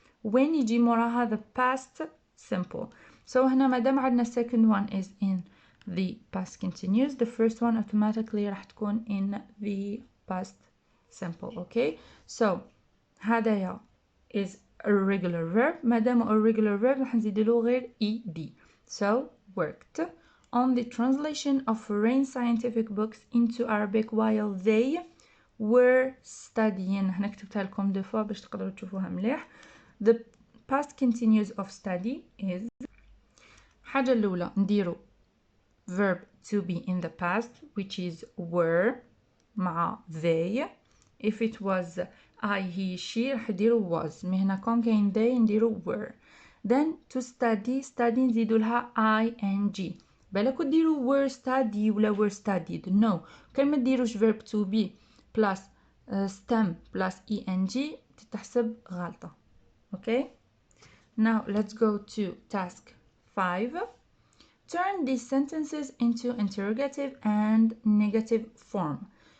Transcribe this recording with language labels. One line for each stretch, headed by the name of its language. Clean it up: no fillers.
English: when
Arabic: يجي موراها
English: the past simple. so هنا
Arabic: مادام عندنا
English: second one is in the past continuous, the first one automatically
Arabic: راح تكون
English: in the past simple. okay. so هذايا is a regular verb. مادام a regular verb
Arabic: راح نزيدلو غير
English: ed. so worked on the translation of foreign scientific books into Arabic while they were studying.
Arabic: هنا كتبتها لكم دو فوا باش تقدروا تشوفوها مليح.
English: the past continuous of study is
Arabic: حاجة الأولى نديرو
English: verb to be in the past which is were مع they. if it was I, he, she
Arabic: راح نديرو
English: was.
Arabic: مي هنا كون كاين they نديرو were.
English: then to study
Arabic: نزيدو لها
English: ing.
Arabic: بالك ديرو were study ولا were studied. no. كان ما ديروش
English: verb to be plus stem plus ing
Arabic: تتحسب غلطة. okay.
English: now let's go to task 5. turn these sentences into interrogative and negative form.